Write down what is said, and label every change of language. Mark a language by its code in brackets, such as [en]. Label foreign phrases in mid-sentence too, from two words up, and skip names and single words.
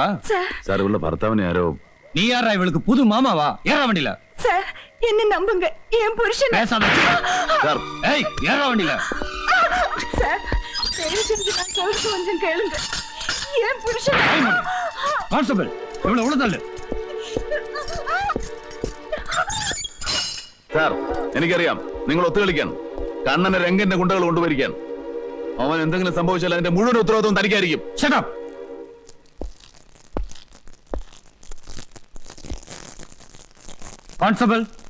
[ml] സാർ ഇവളുടെ ഭർത്താവിനെ ആരോ. [ta] நீ யாரா இவளுக்கு புது மாமாவா? ஏறா வண்டியில. சார் என்னை நம்புங்க. என் புருஷன். பேசாத. [ml] സാർ [ta] ஏய் ஏறா வண்டியில. சார் தயவு செஞ்சு நான் சொல்றது கொஞ்சம் கேளுங்க. என் புருஷன். கான்ஸ்டபிள் இவளை உள்ள [ml] സാർ എനിക്കറിയാം നിങ്ങൾ ഒത്തുകളിക്കാൻ കണ്ണനെ രംഗന്റെ ഗുണ്ടകൾ കൊണ്ടുവരിക്കാൻ. അവൻ എന്തെങ്കിലും സംഭവിച്ചാൽ അതിന്റെ മുഴുവൻ ഉത്തരവാദിത്വം തനിക്കായിരിക്കും. [en] Shut up. [ta] கான்ஸ்டபிள்